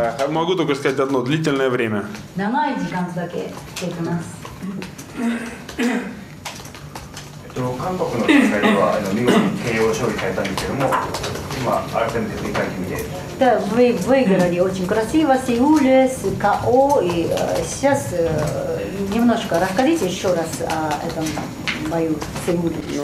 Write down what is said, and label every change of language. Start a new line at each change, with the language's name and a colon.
Russian: Могу только сказать одно: длительное время.
Japanese: 長い時間だけできます。韓国の大会では見事に KO 勝利されたんですけども、今改めて振り返ってみて。
Russian: Да, вы выиграли очень красиво Сеуле с КО, и сейчас немножко расскажите еще раз о этом бою в Сеуле.